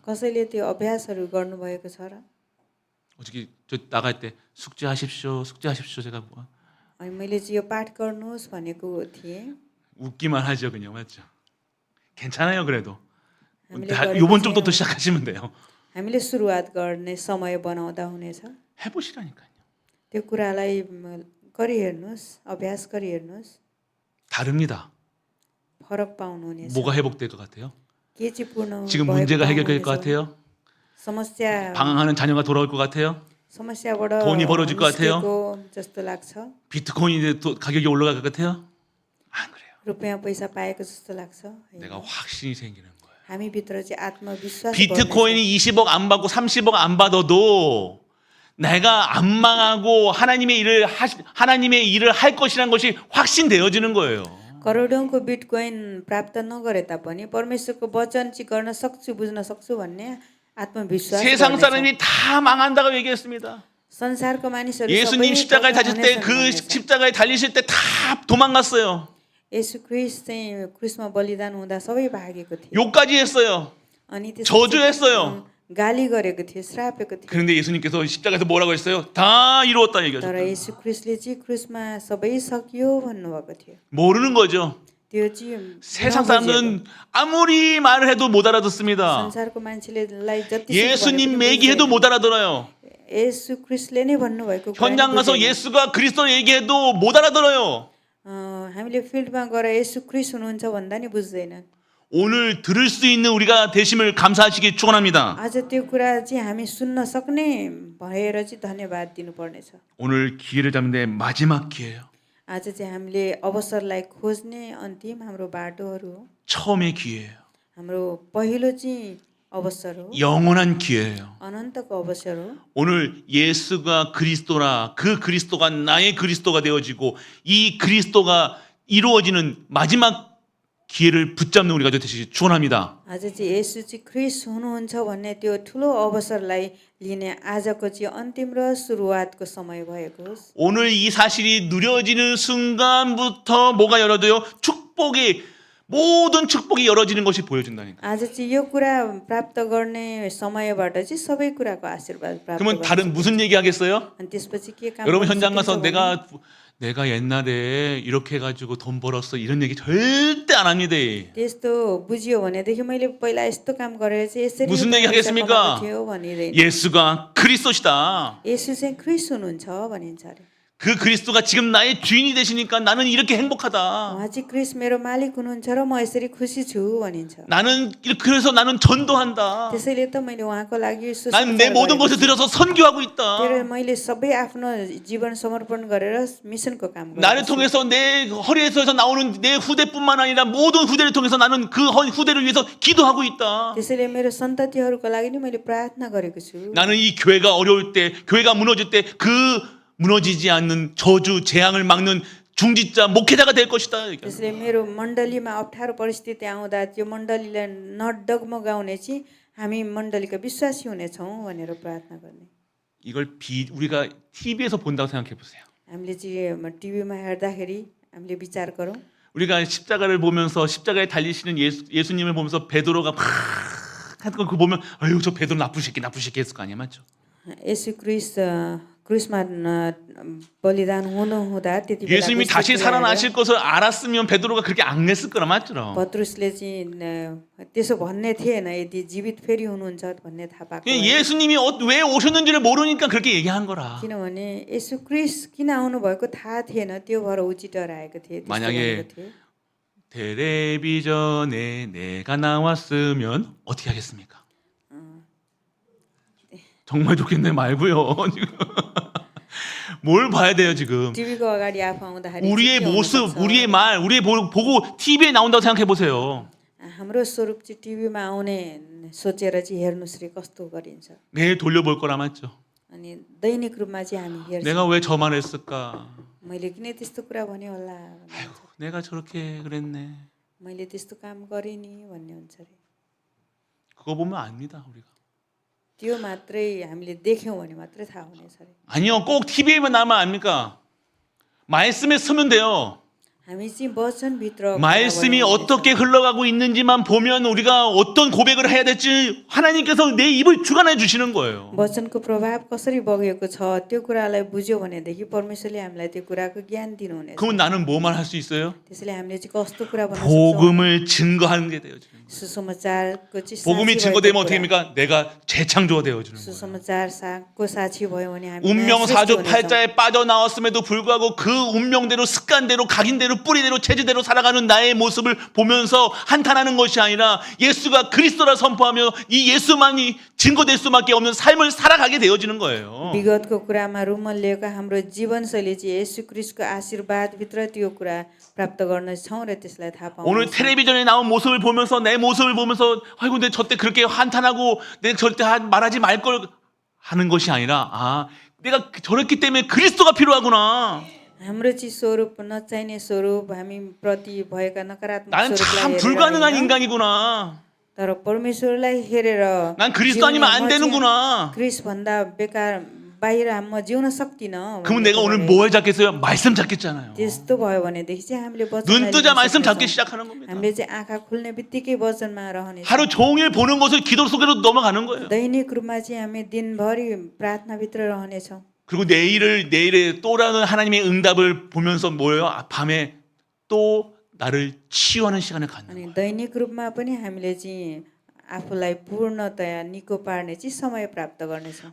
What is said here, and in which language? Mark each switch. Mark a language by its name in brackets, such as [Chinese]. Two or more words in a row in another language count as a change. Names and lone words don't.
[Nepali] कसैले त्यो अभ्यासहरू गर्नुभएको छ र? [Korean] 어저께 저 나갈 때 숙제하십시오. 제가 뭐 [Nepali] अनि मैले चाहिँ यो पाठ गर्नुहोस् भनेको थिएँ. [Korean] 웃기만 하죠, 그냥 맞죠? 괜찮아요, 그래도. [Nepali] हामीले गरेको [Korean] 이번 [Nepali] चाहिँ [Korean] 주부터 시작하시면 돼요. [Nepali] हामीले सुरुवात गर्ने समय बनाउँदा हुनेछ. [Korean] 해보시라니까요. [Nepali] त्यो कुरालाई गरिहेर्नुहोस्, अभ्यास गरिहेर्नुहोस्. [Korean] 다릅니다. [Nepali] फरक पाउनुहुनेछ. [Korean] 뭐가 회복될 것 같아요? [Nepali] के चाहिँ पूर्ण [Korean] 지금 [Nepali] भएको [Korean] 문제가 해결될 [Nepali] पाउनुहुनेछ [Korean] 것 같아요? [Nepali] समस्या [Korean] 방황하는 자녀가 돌아올 것 같아요? [Nepali] समस्याबाट [Korean] 돈이 벌어질 것 같아요? [Nepali] निस्केको जस्तो लाग्छ. [Korean] 비트코인이 가격이 올라갈 것 같아요? 안 그래요. [Nepali] रुपैयाँ पैसा पाएको जस्तो लाग्छ. होइन. [Korean] 내가 확신이 생기는 거예요. [Nepali] हामी भित्र चाहिँ आत्मविश्वास [Korean] 비트코인이 20억 안 받고 30억 안 받아도 내가 안 망하고 하나님의 일을 할 것이라는 것이 확신되어지는 거예요. [Nepali] करोडौँको बिटकोइन प्राप्त नगरे तापनि परमेश्वरको वचन चाहिँ गर्न सक्छु बुझ्न सक्छु भन्ने आत्मविश्वास [Korean] 세상 [Nepali] गर्नेछ. [Korean] 사람이 다 망한다고 얘기했습니다. [Nepali] संसारको मानिसहरू [Korean] 예수님 [Nepali] सबै [Korean] 십자가에 [Nepali] पतन [Korean] 다실 때 [Nepali] हुनेछन् [Korean] 그 [Nepali] भन्नेछ। [Korean] 십자가에 달리실 때 다 도망갔어요. [Nepali] येशू ख्रीष्ट चाहिँ क्रुसमा बलिदान हुँदा सबै भागेको थियो. [Korean] 욕까지 했어요. [Nepali] अनि त्यसपछि, [Korean] 저주했어요. [Nepali] गाली गरेको थियो, श्रापेको थियो. [Korean] 그런데 예수님께서 십자가에서 뭐라고 했어요? 다 이루었다 [Nepali] तर [Korean] 얘기하셨어요. [Nepali] येशू ख्रीष्टले चाहिँ क्रुसमा सबै सकियो भन्नुभएको थियो. [Korean] 모르는 거죠. [Nepali] त्यो चाहिँ [Korean] 세상 [Nepali] नबुझेको। [Korean] 사람들은 아무리 말을 해도 못 알아듣습니다. [Nepali] संसारको मान्छेलाई जति [Korean] 예수님 얘기해도 못 알아들어요. [Nepali] येशू ख्रीष्टले नै भन्नुभएको कुरा [Korean] 현장 가서 [Nepali] बुझेन। [Korean] 예수가 그리스도 얘기해도 못 알아들어요. [Nepali] हामीले फिल्डमा गएर येशू ख्रीष्ट हुनुहुन्छ भन्दा नि बुझ्दैनन्. [Korean] 오늘 들을 수 있는 우리가 되심을 감사하시기 축원합니다. [Nepali] आज त्यो कुरा चाहिँ हामी सुन्न सक्ने भएर चाहिँ धन्यवाद दिनुपर्नेछ. [Korean] 오늘 기회를 잡는 데 마지막 기회예요. [Nepali] आज चाहिँ हामीले अवसरलाई खोज्ने अन्तिम हाम्रो बाटोहरू हो. [Korean] 처음의 기회예요. [Nepali] हाम्रो पहिलो चाहिँ अवसर हो, [Korean] 영원한 기회예요. [Nepali] अनन्तको अवसर हो। [Korean] 오늘 예수가 그리스도라 그 그리스도가 나의 그리스도가 되어지고 이 그리스도가 이루어지는 마지막 기회를 붙잡는 우리가 되시기 축원합니다. [Nepali] आज चाहिँ येशू चाहिँ ख्रिस्ट हुनुहुन्छ भन्ने त्यो ठुलो अवसरलाई लिने आजको चाहिँ अन्तिम र सुरुवातको समय भएको होस्। [Korean] 오늘 이 사실이 누려지는 순간부터 뭐가 열어져요? 축복이 모든 축복이 열어지는 것이 보여준다니까. [Nepali] आज चाहिँ यो कुरा प्राप्त गर्ने समयबाट चाहिँ सबै कुराको आशीर्वाद प्राप्त [Korean] 그러면 [Nepali] गर्छ। [Korean] 다른 무슨 얘기 하겠어요? [Nepali] अनि त्यसपछि के काम [Korean] 여러분 [Nepali] गर्न [Korean] 현장 가서 [Nepali] सकिन्छ भने, [Korean] 내가 옛날에 이렇게 해가지고 돈 벌었어 이런 얘기 절대 안 합니다. [Nepali] त्यस्तो बुझियो भनेदेखि मैले पहिला यस्तो काम गरेर चाहिँ यसरी [Korean] 무슨 [Nepali] पैसा [Korean] 얘기 하겠습니까? [Nepali] कमाएको थियो भनिँदैन। [Korean] 예수가 그리스도시다. [Nepali] येशू चाहिँ ख्रिस्ट हुनुहुन्छ भनिन्छ अरे। [Korean] 그 그리스도가 지금 나의 주인이 되시니까 나는 이렇게 행복하다. [Nepali] उहाँ चाहिँ ख्रिस्ट मेरो मालिक हुनुहुन्छ र म यसरी खुसी छु भनिन्छ। [Korean] 그래서 나는 전도한다. [Nepali] त्यसैले त मैले उहाँको लागि [Korean] 나는 내 모든 것을 들여서 선교하고 있다. [Nepali] त्यसैले मैले सबै आफ्नो जीवन समर्पण गरेर मिसनको काम [Korean] 나를 [Nepali] गर्छु। [Korean] 통해서 내 허리에서 나오는 내 후대뿐만 아니라 모든 후대를 통해서 나는 그 후대를 위해서 기도하고 있다. [Nepali] त्यसैले मेरो सन्ततिहरूको लागि नि मैले प्रार्थना गरेको छु। [Korean] 나는 이 교회가 어려울 때, 교회가 무너질 때 그 무너지지 않는 저주, 재앙을 막는 중지자 목회자가 될 것이다. [Nepali] त्यसैले मेरो मण्डलीमा अप्ठ्यारो परिस्थिति आउँदा त्यो मण्डलीलाई नडगमगाउने चाहिँ हामी मण्डलीका विश्वासी हुनेछौँ भनेर प्रार्थना गर्ने। [Korean] 이걸 우리가 TV에서 본다고 생각해 보세요. [Nepali] हामीले चाहिँ टिभीमा हेर्दाखेरि हामीले विचार गरौँ। [Korean] 우리가 십자가를 보면서 십자가에 달리시는 예수님을 보면서 베드로가 막 하는 거 그거 보면 아유 저 베드로 나쁜 새끼 했을 거 아니야, 맞죠? [Nepali] 예수 क्रुसमा बलिदान हुँदा त्यति बेला [Korean] 예수님이 다시 살아나실 것을 알았으면 베드로가 그렇게 안 했을 거라, 맞죠? [Nepali] पत्रुसले चाहिँ त्यसो भन्ने थिएन यदि जीवित फेरि हुनुहुन्छ भन्ने थाहा पाएको [Korean] 예수님이 왜 오셨는지를 모르니까 그렇게 얘기한 거라. [Nepali] किनभने येशू क्रिस्ट किन आउनु भएको थाहा थिएन त्यो भएर उचिटर आएको थिए। त्यस्तो [Korean] 만약에 [Nepali] भनेको थिए। [Korean] 텔레비전에 내가 나왔으면 어떻게 하겠습니까? 정말 좋겠네 말고요. 뭘 봐야 돼요 지금? [Nepali] टिभीको अगाडि आफू आउँदाखेरि [Korean] 우리의 [Nepali] चाहिँ के [Korean] 모습, [Nepali] हुनुपर्छ? [Korean] 우리의 말, 우리의 보고 TV에 나온다고 생각해 보세요. [Nepali] हाम्रो स्वरूप चाहिँ टिभीमा आउने सोचेर चाहिँ हेर्नुस् रे कस्तो गरिन्छ। [Korean] 매일 돌려볼 거라, 맞죠? [Nepali] अनि दैनिक रूपमा चाहिँ हामी हेर्छौँ [Korean] 내가 왜 저만 했을까? [Nepali] मैले किन त्यस्तो कुरा भने होला भन्ने हुन्छ। [Korean] 내가 저렇게 그랬네. [Nepali] मैले त्यस्तो काम गरेँ नि भन्ने हुन्छ अरे। [Korean] 그거 보면 압니다 우리가. [Nepali] त्यो मात्रै हामीले देख्यौँ भने मात्रै थाहा हुनेछ अरे। [Korean] 아니요, 꼭 TV에만 나면 압니까? 말씀에 서면 돼요. [Nepali] हामी चाहिँ वचनभित्र [Korean] 말씀이 어떻게 흘러가고 있는지만 보면 우리가 어떤 고백을 해야 될지 하나님께서 내 입을 주관해 주시는 거예요. [Nepali] वचनको प्रभाव कसरी बगेको छ त्यो कुरालाई बुझ्यो भनेदेखि परमेश्वरले हामीलाई त्यो कुराको ज्ञान दिनुहुनेछ। [Korean] 그럼 나는 뭐만 할 수 있어요? [Nepali] त्यसैले हामीले चाहिँ कस्तो कुरा भन्न सक्छौँ? [Korean] 복음을 증거하는 게 되어지는 거예요. [Nepali] सुसमाचारको चाहिँ [Korean] 복음이 [Nepali] साक्षी [Korean] 증거되면 [Nepali] भएको [Korean] 어떻게 [Nepali] कुरा। [Korean] 합니까? 내가 재창조가 되어지는 거예요. [Nepali] सुसमाचारको साक्षी भयो भने हामी [Korean] 운명 [Nepali] नयाँ सृष्टि [Korean] 사주 [Nepali] हुनेछौँ। [Korean] 팔자에 빠져나왔음에도 불구하고 그 운명대로 습관대로 각인대로 뿌리대로 체질대로 살아가는 나의 모습을 보면서 한탄하는 것이 아니라 예수가 그리스도라 선포하며 이 예수만이 증거될 수밖에 없는 삶을 살아가게 되어지는 거예요. [Nepali] विगतको कुरामा रुमल्लिएको हाम्रो जीवनशैली चाहिँ येशू क्रिस्टको आशीर्वादभित्र त्यो कुरा प्राप्त गर्नेछौँ र त्यसलाई थाहा [Korean] 오늘 [Nepali] पाउँछौँ। [Korean] 텔레비전에 나온 모습을 보면서 내 모습을 보면서 아이고 내 저때 그렇게 한탄하고 내가 절대 말하지 말 걸 하는 것이 아니라 아 내가 저랬기 때문에 그리스도가 필요하구나. [Nepali] हाम्रो चाहिँ स्वरूप नचाहिने स्वरूप हामी प्रति भएका नकारात्मक [Korean] 나는 참 [Nepali] स्वरूपलाई हेरेर [Korean] 불가능한 [Nepali] होइन, [Korean] 인간이구나. [Nepali] तर परमेश्वरलाई हेरेर [Korean] 난 그리스도 아니면 안 되는구나. [Nepali] क्रिस्ट भन्दा बेकार बाहिर म जिउन सक्दिनँ [Korean] 그러면 [Nepali] भन्ने [Korean] 내가 오늘 [Nepali] कुराले [Korean] 뭘 잡겠어요? 말씀 잡겠잖아요. [Nepali] त्यस्तो भयो भनेदेखि चाहिँ हामीले [Korean] 눈 [Nepali] वचनलाई [Korean] 뜨자 [Nepali] लिन [Korean] 말씀 [Nepali] सक्नेछौँ। [Korean] 잡기 시작하는 겁니다. [Nepali] हामीले चाहिँ आँखा खुल्ने बित्तिकै वचनमा रहनेछौँ। [Korean] 하루 종일 보는 것을 기도 속으로 넘어가는 거예요. [Nepali] दैनिक रूपमा चाहिँ हामी दिनभरि प्रार्थनाभित्र रहनेछौँ। [Korean] 그리고 내일의 또라는 하나님의 응답을 보면서 뭐예요? 밤에 또 나를 치유하는 시간을 갖는 거예요. [Nepali] अनि दैनिक रूपमा पनि हामीले चाहिँ आफूलाई पूर्णतया निको पार्ने चाहिँ समय प्राप्त गर्नेछौँ।